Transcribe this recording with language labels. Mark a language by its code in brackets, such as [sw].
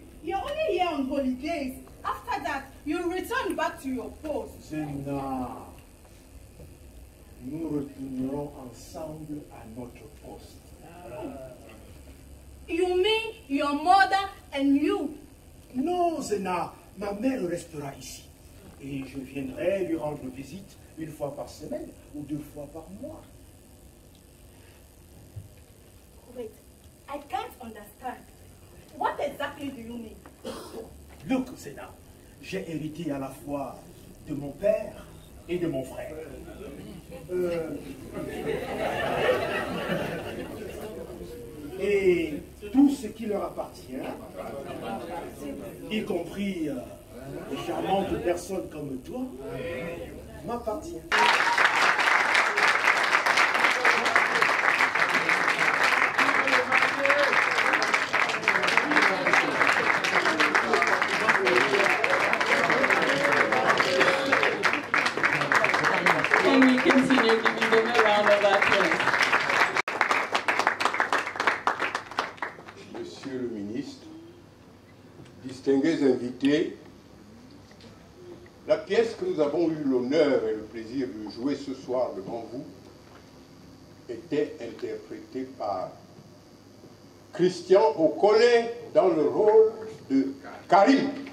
[en] You're only here on holidays. After that, you'll return back to your post. [fr] Zena, nous retournerons ensemble à notre poste. [en] You mean your mother and you? [fr] Non, Zena, ma mère restera ici. Et je viendrai lui rendre visite une fois par semaine ou 2 fois par mois. [en] Wait, I can't understand. What exactly do you mean? Look, [fr] Zena, j'ai hérité à la fois de mon père et de mon frère. Et tout ce qui leur appartient, y compris des charmantes personnes comme toi, m'appartient. [en] Can we continue giving them a round of applause? [fr] Monsieur le ministre, distingués invités, la pièce que nous avons eu l'honneur et le plaisir de jouer ce soir devant vous était interprétée par Christian Okole dans le rôle de Karim.